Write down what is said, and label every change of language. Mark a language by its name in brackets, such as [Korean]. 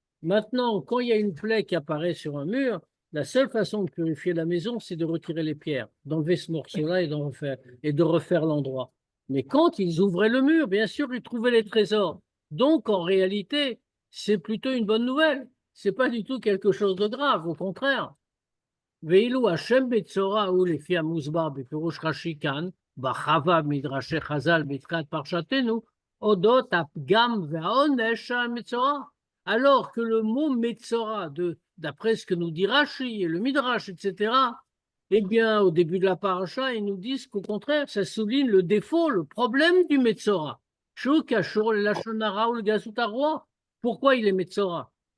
[French] Maintenant, quand il y a une plaie qui apparaît sur un mur, la seule façon de purifier la maison, c'est de retirer les pierres, d'enlever ce morceau-là et de refaire l'endroit. Mais quand ils ouvraient le mur, bien sûr, ils trouvaient les trésors. Donc, en réalité, c'est plutôt une bonne nouvelle. C'est pas du tout quelque chose de grave, au contraire. [Hebrew] ואילו השם בצורה הוא לפי המוסבר בפירוש רש"י כאן, בחווה מדרשי חז"ל בתחילת פרשתנו, אודות הפגם והעונש של המצורע. [French] Alors que le mot Metzora, d'après ce que nous dit Rashi et le Midrash, etc., eh bien, au début de la paracha, ils nous disent qu'au contraire, ça souligne le défaut, le problème du Metzora. Shuk, Ashur, le Lachonara ou le Gasut Aroi. Pourquoi il est Metzora?